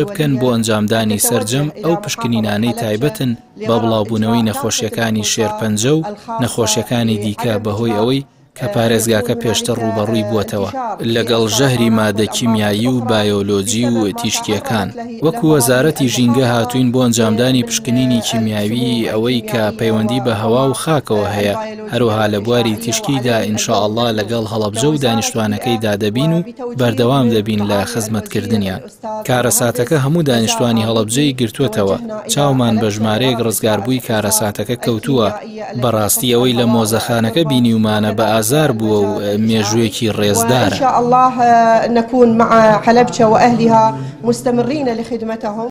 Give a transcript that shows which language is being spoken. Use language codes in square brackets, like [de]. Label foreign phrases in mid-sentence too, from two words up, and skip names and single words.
[ckb] بکەن بۆ ئەنجامدانی سەرجەم ئەو پشکنینانەی تایبەتن بە بڵاوبوونەوەی نەخۆشیەکانی شێرپەنجە و نەخۆشیەکانی دیکە بەهۆی ئەوەی کە پارێزگاکە پێشتر ڕوبەڕووی بووەتەوە لەگەڵ ژەهری مادە کیمیایی و بایۆلۆجی و تیشکیەکان وەکو وەزارەتی ژینگە هاتوین بۆ ئەنجامدانی پشکنینی کیمیاوی ئەوەی کە پەیوەندی بە هەوا و خاکەوە هەیە هەروەها لە بواری تیشکیدا ئینشاءالله لەگەڵ هەڵەبجە و دانیشتوانەکەی دادەبین و بەردەوام دەبین لە خزمەتکردنیان. کارەساتەکە هەموو دانیشتوانی هەڵەبجەی گرتووەتەوە چاومان بە ژمارەیەک ڕزگاربووی کارەساتەکە کەوتووە بەڕاستی ئەوەی لە مۆزەخانەکە بینیومانە بە ئازار بووە و مێژوویەکی ڕێزدارە. [ar] إن شاء الله نكون مع حلبجة وأهلها مستمرين لخدمتهم.